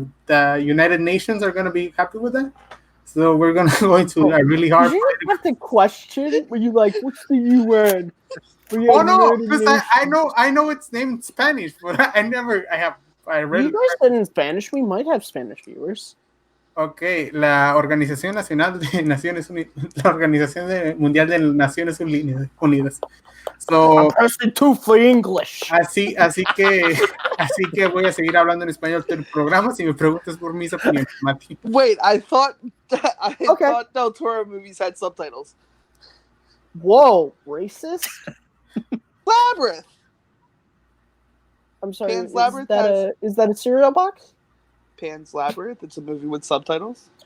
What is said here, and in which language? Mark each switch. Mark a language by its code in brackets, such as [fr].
[en] The United Nations are gonna be happy with that. So we're gonna go into a really hard. Did you have the question? Were you like, "What's the UN?" Oh no, because I know it's named Spanish, but I read You it. guys said in Spanish. We might have Spanish viewers. [es] Okay, la Organización Nacional de Naciones Unidas, la Organización Mundial de Naciones Unidas. [en] So, I'm pressing two for English. [es] así que voy a seguir hablando en español todo el programa si me preguntas por mis opiniones, Mati. [en] Wait, I thought Del Toro movies had subtitles. Whoa, racist? Labyrinth. I'm sorry. Pan's Labyrinth Is that a cereal box? Pan's Labyrinth. It's a movie with subtitles.